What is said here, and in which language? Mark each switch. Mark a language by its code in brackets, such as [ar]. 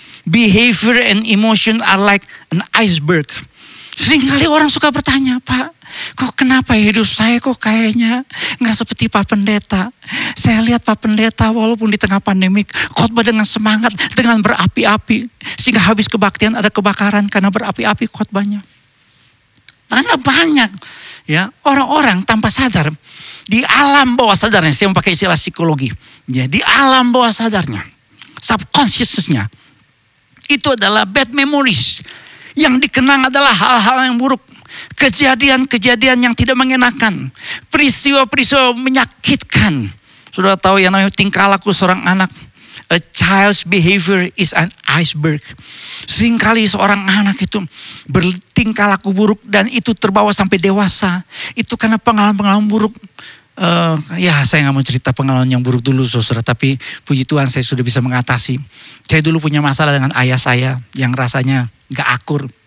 [en] Behavior and emotion are like an iceberg. [id] Seringkali orang suka bertanya, Pak, kok kenapa hidup saya kok kayaknya nggak seperti Pak Pendeta. Saya lihat Pak Pendeta walaupun di tengah pandemik khotbah dengan semangat, dengan berapi-api. Sehingga habis kebaktian ada kebakaran karena berapi-api khotbahnya. Karena banyak ya orang-orang tanpa sadar di alam bawah sadarnya, saya memakai istilah psikologi. Ya, di alam bawah sadarnya, subconsciousnya, itu adalah [en] bad memories. [id] Yang dikenang adalah hal-hal yang buruk. Kejadian-kejadian yang tidak mengenakan. Peristiwa-peristiwa menyakitkan. Sudah tahu yang namanya tingkah laku seorang anak. [en] A child's behavior is an iceberg. [id] Seringkali seorang anak itu bertingkah laku buruk dan itu terbawa sampai dewasa. Itu karena pengalaman-pengalaman buruk. Ya saya gak mau cerita pengalaman yang buruk dulu saudara. Tapi puji Tuhan saya sudah bisa mengatasi. Saya dulu punya masalah dengan ayah saya yang rasanya gak akur.